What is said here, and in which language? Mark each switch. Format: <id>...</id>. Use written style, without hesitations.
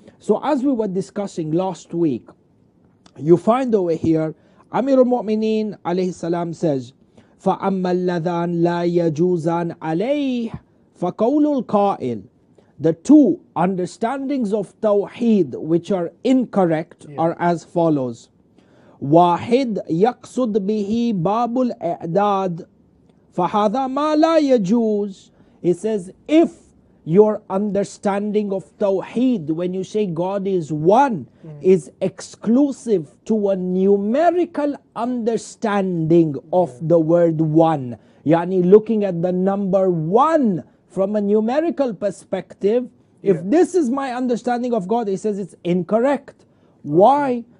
<en>So as we were discussing last week, you find over here, Amir al-Mu'mineen alayhi salam says,</en> <ar>فَأَمَّا اللَّذَانْ لَا يَجُوزَانْ عَلَيْهِ فَقَوْلُ الْقَائِلِ.</ar> <en>The 2 understandings of Tawheed which are incorrect are as follows.</en> <ar>واحد يقصد به باب الإعداد فهذا ما لا يجوز.</ar> <en>He says, if your understanding of Tawheed, when you say God is one, is exclusive to a numerical understanding of the word one, yani looking at the number 1 from a numerical perspective, if this is my understanding of God, he says it's incorrect. Why?</en>